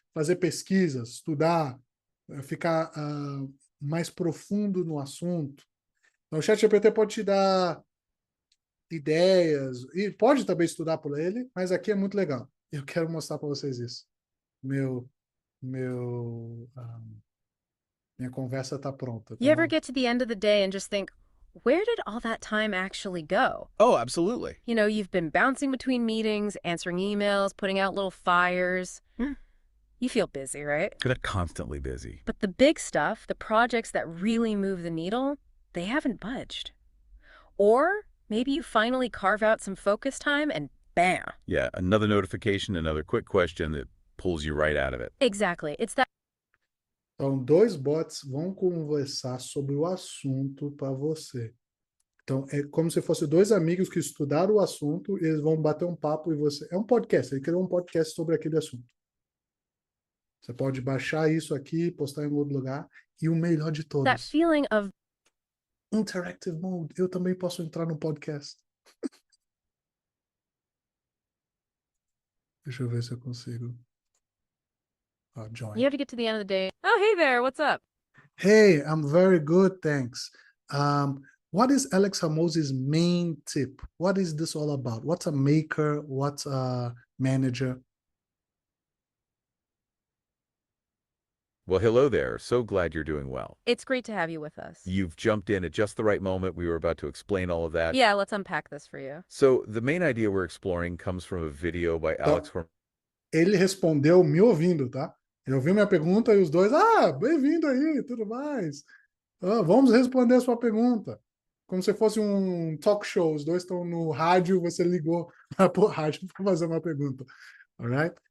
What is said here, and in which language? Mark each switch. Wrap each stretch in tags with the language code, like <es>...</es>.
<pt>Fazer pesquisas, estudar, ficar mais profundo no assunto. Então, o ChatGPT pode te dar ideias e pode também estudar por ele, mas aqui é muito legal. Eu quero mostrar para vocês isso. Meu, minha conversa está pronta.</pt> <en>You ever</en> <pt>Então,</pt> <en>get to the end of the day and just think, where did all that time actually go? Oh, absolutely. You know, you've been bouncing between meetings, answering emails, putting out little fires. You feel busy, right? They're constantly busy. But the big stuff, the projects that really move the needle, they haven't budged. Or maybe you finally carve out some focus time and bam. Yeah, another notification, another quick question that pulls you right out of it. Exactly. It's that</en> <pt>Então, dois bots vão conversar sobre o assunto para você. Então, é como se fossem dois amigos que estudaram o assunto, e eles vão bater um papo e você... É um podcast, ele criou um podcast sobre aquele assunto. Você pode baixar isso aqui, postar em outro lugar. E o melhor de</pt> <en>that</en> <pt>todos,</pt> <en>feeling of Interactive Mode.</en> <pt>Eu também posso entrar no podcast. Deixa eu ver se eu consigo.</pt> <en>Join. you have to get to the end of the day. Oh, hey there, what's up? Hey, I'm very good, thanks. What is Alex Hormozzi's main tip? What is this all about? What's a maker? What's a manager? Well, hello there. So glad you're doing well. It's great to have you with us. You've jumped in at just the right moment. We were about to explain all of that. Yeah, let's unpack this for you. So the main idea we're exploring comes from a video by Alex Hormozzi.</en> <pt>Ele respondeu me ouvindo, tá? Ele ouviu minha pergunta e os dois, bem-vindo aí, tudo mais. Vamos responder a sua pergunta. Como se fosse um talk show, os dois estão no rádio, você ligou para o rádio para fazer uma pergunta.</pt> <en>Alright?</en>